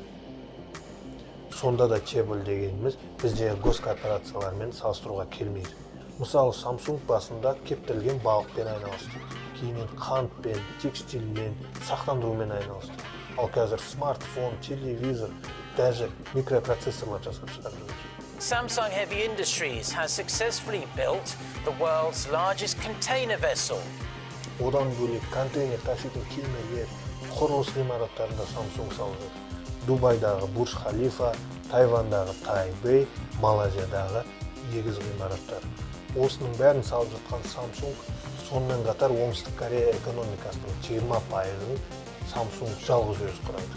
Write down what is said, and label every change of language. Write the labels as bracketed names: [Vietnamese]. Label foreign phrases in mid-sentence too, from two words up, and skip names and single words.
[Kazakh] Сонда да чеболь дегеніміз біздегі госкорпорациялармен салыстыруға келмейді. Мысалы, Samsung басында кептірілген балықпен айналысты. Кейіннен қантпен, текстильмен, сақтандырумен айналысты. Ал қазір смартфон, телевизор, даже микропроцессорлар жасап шығарды. [English] Samsung Heavy Industries has successfully built the world's largest container vessel. [Kazakh] Одан бөлек контейнер таситын кемелер, құрылыс ғимараттарында Samsung салып жатыр. Дубайдағы Бурж Халифа, Тайвандағы Тайбэй, Малайзиядағы егіз ғимараттар. Осының бәрін салып жатқан Samsung, сонымен қатар Оңтүстік Корея экономикасының 20%-ын Samsung жалғыз өзі құрайды.